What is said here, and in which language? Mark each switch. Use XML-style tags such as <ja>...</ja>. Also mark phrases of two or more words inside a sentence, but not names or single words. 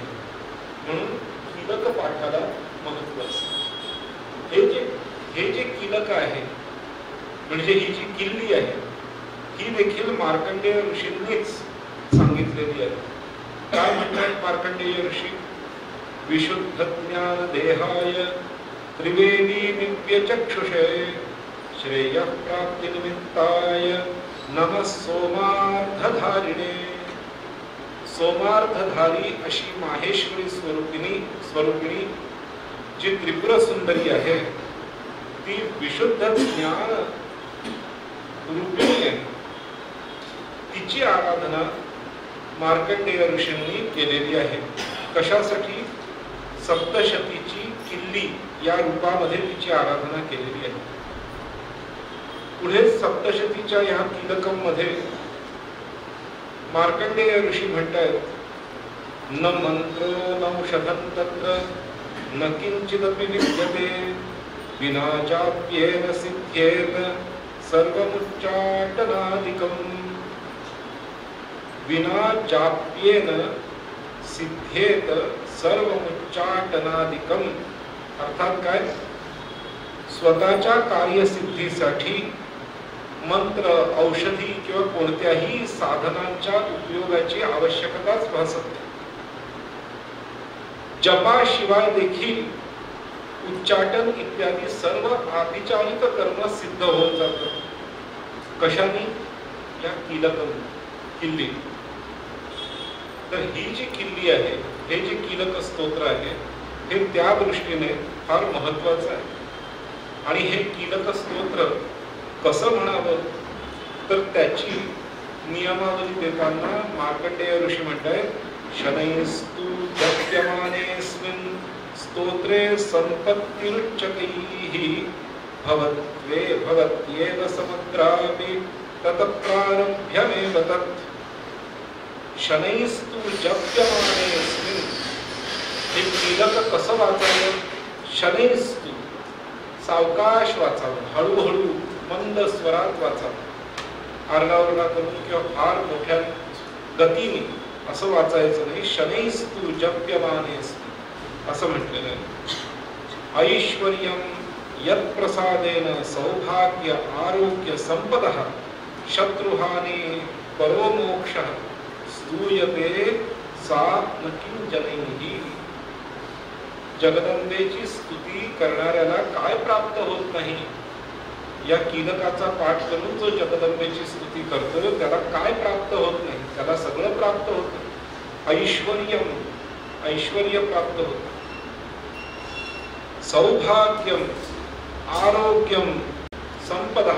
<mr>म्हणून कीलक पाठाला महत्व असते. हे जे कीलक आहे म्हणजे ही जी किल्ली आहे ही देखील मार्कंडेय ऋषींनीच सांगितलेली आहे. काय म्हणतात मार्कंडेय ऋषी?</mr> <sa>विशुद्ध ज्ञान देहाय त्रिवेदी दिव्य चक्षुषे श्रेय प्राप्ति निमित्ताय नमः सोमार्धधारिणे.</sa> <mr>सोमार्धधारी अशी माहेश्वरी स्वरूपिणी जी त्रिपुर सुंदरी आहे ती विशुद्ध ज्ञान रूपिणी आहे. तिची आराधना मार्कंडेय ऋषींनी केलेली आहे. कशासाठी? सप्तशतीची किल्ली या रूपामध्ये तिची आराधना केलेली आहे. पुढे सप्तशतीच्या या कीलकम मध्ये मार्कंडेय ऋषी म्हणतात,</mr> <sa>न मंत्र न औषधं तत्र न किंचिदपि विद्यते विना जाप्येन सिद्ध्येन सर्वमुच्चाटनादिकम्. विना जाप्येन सिद्धेत सर्वमुच्चाटनादिकम.</sa> <mr>अर्थात काय? स्वतःच्या कार्यसिद्धीसाठी मंत्र, औषधी किंवा कोणत्याही साधनांच्या उपयोगाची आवश्यकताच भासत नाही. जपाशिवाय देखील उच्चाटन इत्यादी सर्व आभिचारिक कर्म सिद्ध होऊन जातात. कशाने? या किल्ली. तर ही जी किल्ली आहे, हे जे कीलक स्तोत्र आहे, हे त्या दृष्टीने फार महत्वाचं आहे. आणि हे कीलक स्तोत्र कसं म्हणावं, तर त्याची नियमावली देताना मार्कंडेय ऋषी म्हणतायत,</mr> <sa>शनैस्तु जप्यमानेस्मिन् स्तोत्रे संपत्तिरुच्यकैः भवत्वे भवत्येव समग्रापि तत्प्रारभ्यमेव तत्. शनैस्तु जप्यमानेस्मिन्.</sa> <mr>हे कीलक कसं वाचावं? शनैस्तु, सावकाश वाचावं, हळूहळू मंद स्वरात वाचावं. आरडाओरडा करून किंवा फार मोठ्या गतीने असं वाचायचं नाही.</mr> <sa>शनैस्तु जप्यमानेस्मिन्</sa> <mr>असं म्हटलेलं आहे.</mr> <sa>ऐश्वर्यं यत्प्रसादेन सौभाग्य आरोग्य संपदः शत्रुहानि परो मोक्षः स्तूयते सा न किंचनैः.</sa> <mr>जगदंबेची स्तुती करणाऱ्याला काय प्राप्त होत नाही? या कीलकाचा पाठ करून जो जगदंबेची स्तुती करतो त्याला काय प्राप्त होत नाही? त्याला सगळं प्राप्त होतं. ऐश्वर्य प्राप्त होतं,</mr> <sa>सौभाग्यम आरोग्यम संपदः.</sa>